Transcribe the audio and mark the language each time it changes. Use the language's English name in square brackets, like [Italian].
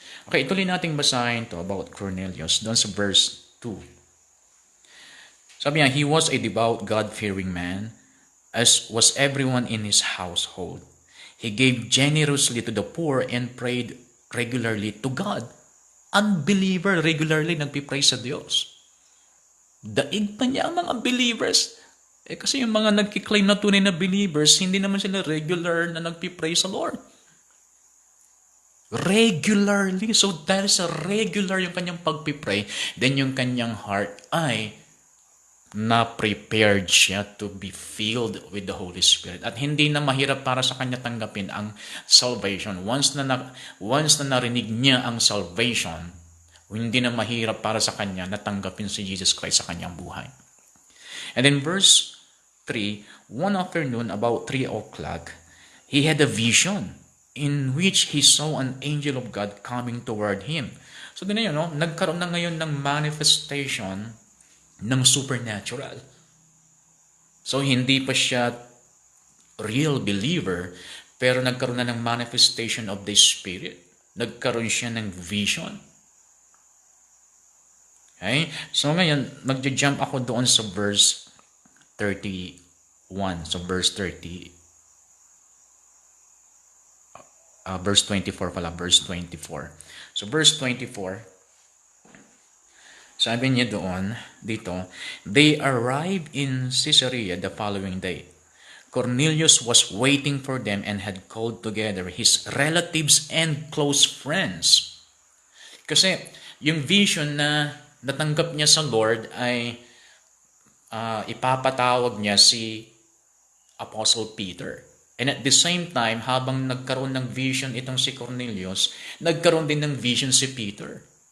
[Filipino] Okay, ituloy nating basahin to about Cornelius doon sa verse 2. Sabi niya, [English] he was a devout, God-fearing man, as was everyone in his household. He gave generously to the poor and prayed regularly to God. Unbeliever regularly [Filipino] nagpipray sa Diyos. Daig pa niya ang mga believers. Kasi yung mga nagkiklaim na tunay na believers, hindi naman sila regular na nagpipray sa Lord. Regularly. So dahil sa regular yung kanyang pagpipray, then yung kanyang heart ay na-prepared siya [English] to be filled with the Holy Spirit. [Filipino] At hindi na mahirap para sa kanya tanggapin ang salvation. Once na narinig niya ang salvation, hindi na mahirap para sa kanya na tanggapin si Jesus Christ sa kanyang buhay. [English] And in verse 3, one afternoon about 3 o'clock, he had a vision in which he saw an angel of God coming toward him. [Filipino] So, nagkaroon na ngayon ng manifestation ng supernatural. So, hindi pa siya real believer, pero nagkaroon na ng [English] manifestation of the Spirit. [Filipino] Nagkaroon siya ng vision. Okay? So, ngayon, magja-jump ako doon sa verse 31. [English] So, verse 30. Verse 24 pala. Verse 24. So, verse 24. [Filipino] Sabi niya dito, [English] they arrived in Caesarea the following day. Cornelius was waiting for them and had called together his relatives and close friends. [Filipino] Kasi, yung vision na natanggap niya sa Lord ay ipapatawag niya si Apostle Peter. [English] And at the same time, [Filipino] habang nagkaroon ng vision itong si Cornelius, nagkaroon din ng vision si Peter.